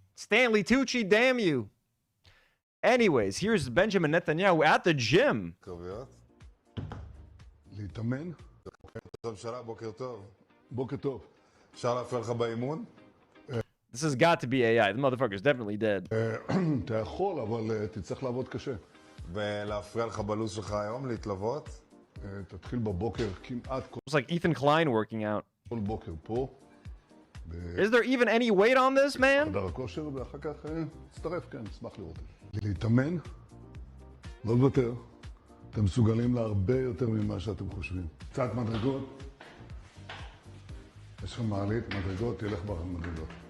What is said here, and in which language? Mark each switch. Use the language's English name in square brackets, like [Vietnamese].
[English] Stanley Tucci, damn you. Anyways, here's Benjamin Netanyahu at the gym. [Hebrew] להתאמן. בוקר טוב. בוקר טוב. אפשר להפריע לך באימון? [English] This has got to be AI. The motherfucker's definitely dead. [Hebrew] אתה יכול, אבל תצטרך לעבוד קשה. ולהפריע לך בלו"ז שלך היום, להתלוות? תתחיל בבוקר כמעט כל... [English] It's like Ethan Klein working out. [Hebrew] כל בוקר פה. [English] Is there even any weight on this, man? [Hebrew] חדר הכושר, ואחר כך תצטרף, כן, אשמח לראות. להתאמן, לא לוותר. אתם מסוגלים להרבה יותר ממה שאתם חושבים. קצת מדרגות. יש לך מעלית, מדרגות, תלך במדרגות.